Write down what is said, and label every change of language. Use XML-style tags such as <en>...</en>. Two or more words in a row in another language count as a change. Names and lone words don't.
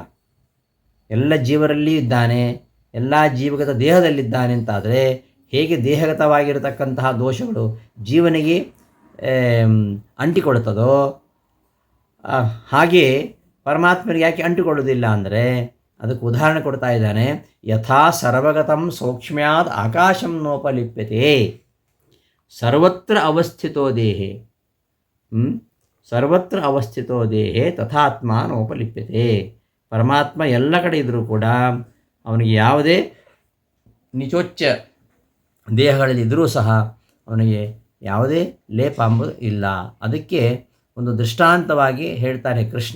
<kn>ಎಲ್ಲ ಜೀವರಲ್ಲಿ ಇದ್ದಾನೆ, ಎಲ್ಲ ಜೀವಗತ ದೇಹದಲ್ಲಿದ್ದಾನೆ ಅಂತಾದರೆ ಹೇಗೆ ದೇಹಗತವಾಗಿರತಕ್ಕಂತಹ ದೋಷಗಳು ಜೀವನಿಗೆ ಅಂಟಿಕೊಡುತ್ತದೋ ಹಾಗೆ ಪರಮಾತ್ಮನಿಗೆ ಯಾಕೆ ಅಂಟಿಕೊಳ್ಳೋದಿಲ್ಲ ಅಂದರೆ ಅದಕ್ಕೆ ಉದಾಹರಣೆ ಕೊಡ್ತಾ ಇದ್ದಾನೆ.</kn> <sa>ಯಥಾ ಸರ್ವಗತಂ ಸೌಕ್ಷ್ಮ್ಯಾದ್ ಆಕಾಶಂ ನೋಪಲಿಪ್ಯತೆ ಸರ್ವತ್ರ ಅವಸ್ಥಿತೋ ದೇಹೇ ಸರ್ವತ್ರ ಅವಸ್ಥಿತೋ ದೇಹೇ ತಥಾತ್ಮ ನೋಪಲಿಪ್ಯತೆ.</sa> <kn>ಪರಮಾತ್ಮ ಎಲ್ಲ ಕಡೆ ಇದ್ದರೂ ಕೂಡ ಅವನಿಗೆ ಯಾವುದೇ ನಿಚೋಚ್ಚ ದೇಹಗಳಲ್ಲಿದ್ದರೂ ಸಹ ಅವನಿಗೆ ಯಾವುದೇ ಲೇಪ ಎಂಬುದು ಇಲ್ಲ. ಅದಕ್ಕೆ ಒಂದು ದೃಷ್ಟಾಂತವಾಗಿ ಹೇಳ್ತಾನೆ ಕೃಷ್ಣ.</kn>